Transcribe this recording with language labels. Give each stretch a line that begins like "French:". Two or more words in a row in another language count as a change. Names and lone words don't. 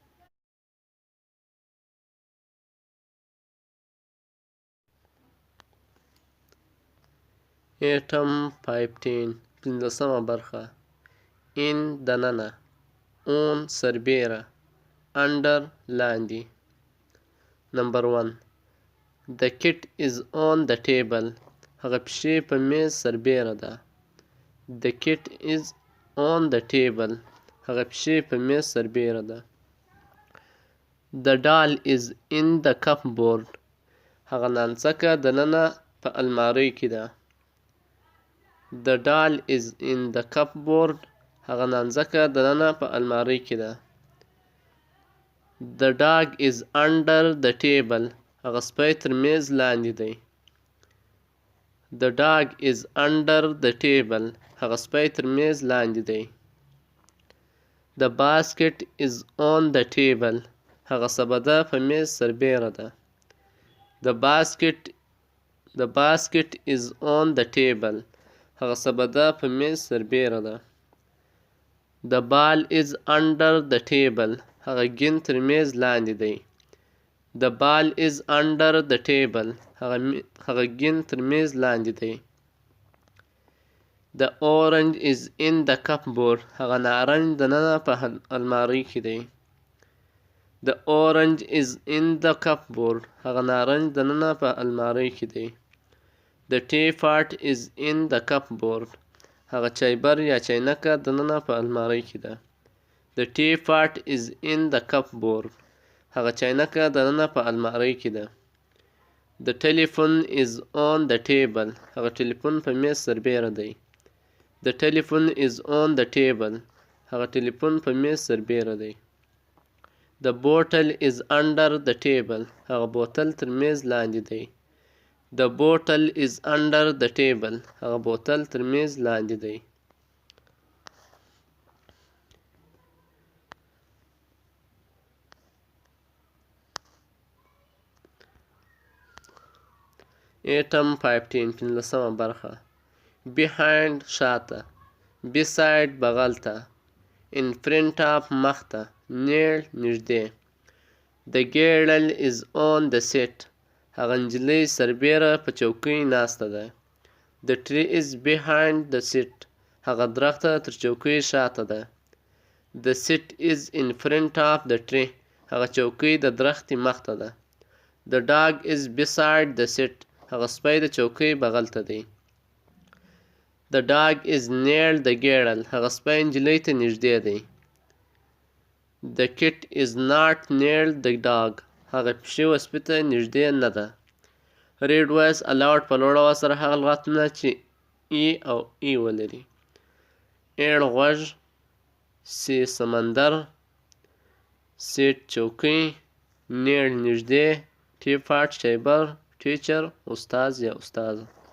Pashto: ایټم 15 15مه برخه. ان دننه، اون سربیره، انډر لاندې.
English: نمبر 1 The kit is on the table.
Pashto: هغه پیشې په میز سربیره ده.
English: The kit is on the table.
Pashto: هغه پیشې په میز سربیره ده.
English: The doll is in the cupboard.
Pashto: هغه نانځکه دننه په المارۍ کې ده.
English: The doll is in the cupboard.
Pashto: هغه نانځکه دننه په المارۍ کې ده.
English: The dog is under the table.
Pashto: هغه سپی تر میز لاندې دی.
English: The dog is under the table.
Pashto: هغه سپی تر میز لاندې دی.
English: The basket is on the table.
Pashto: هغه سبده په میز سربیره ده.
English: The basket is on the table.
Pashto: هغه سبده په میز سربیره ده.
English: The ball is under the table.
Pashto: هغه ګین تر میز لاندې دی.
English: The ball is under the table.
Pashto: هغه ګین تر میز لاندې دی.
English: The orange is in the cupboard.
Pashto: هغه نارنج دننه په المارۍ کې دی.
English: The orange is in the cupboard.
Pashto: هغه نارنج دننه په المارۍ کې دی.
English: The teapot is in the cupboard.
Pashto: هغه چایبر یا چاینکه دننه په المارۍ کې ده.
English: The teapot is in the cupboard.
Pashto: هغه چاینکه دننه په المارۍ کې ده.
English: The telephone is on the table.
Pashto: هغه ټلیفون په میز سربیره دی.
English: The telephone is on the table.
Pashto: هغه ټلیفون په میز سربیره دی.
English: The bottle is under the table.
Pashto: هغه بوتل تر میز لاندې دی.
English: The bottle is under the table.
Pashto: هغه بوتل تر میز لاندې دی. ایټم 15 15مه برخه. Behind شاته، beside بغل ته،
English: in front of
Pashto: مخ ته،
English: near نږدې. The girl is on the seat.
Pashto: هغه نجلۍ سربیره په چوکۍ ناسته ده.
English: The tree is behind the seat.
Pashto: هغه درخته تر چوکۍ شاته ده.
English: The seat is in front of the tree.
Pashto: هغه چوکۍ د درختې مخته ده.
English: The dog is beside the seat.
Pashto: هغه سپی د چوکۍ بغل ته دی.
English: The dog is near the girl.
Pashto: هغه سپی نجلۍ ته نږدې دی.
English: The cat is not near the dog.
Pashto: هغه پیشو سپي ته نږدې نه ده.
English: Read voice aloud
Pashto: په لوړ اواز سره هغه لغاتونه چې ای او ای ولري. ایړ غوږ، سی سمندر، سیټ چوکۍ، نیړ نږدې، ټیپاټ چایبر، ټیچر استاد یا استاده.